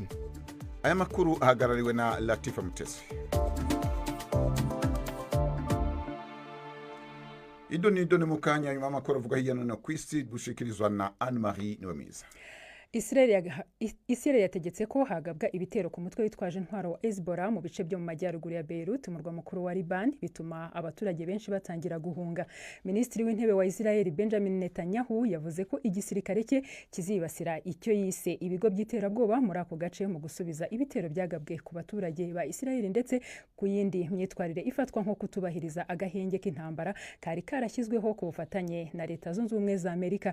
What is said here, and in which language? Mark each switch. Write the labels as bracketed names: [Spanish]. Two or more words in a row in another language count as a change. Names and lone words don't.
[Kinyarwanda] aya makuru ahagarariwe na Latifa Mutesi. [Rundi] Idoni mukanya nyuma makuru avuga hirya no hino kw'isi bushikirizwa na Anne-Marie Niwemiza. [Kinyarwanda] Israel yategetse ko hagabwa ibitero ku mutwe witwaje intwaro wa Hezbollah mu bice byo mu majyaruguru ya Beirut, umurwa mukuru wa Liban, bituma abaturage benshi batangira guhunga. Minisitiri w'intebe wa Israel Benjamin Netanyahu yavuze ko igisirikare cye kizibasira icyo yise ibigo by'iterabwoba muri ako gace mu gusubiza ibitero byagabwe ku baturage ba Israel ndetse ku yindi myitwarire ifatwa nko kutubahiriza agahenge k'intambara kari karashyizweho ku bufatanye na Leta Zunze Ubumwe za Amerika.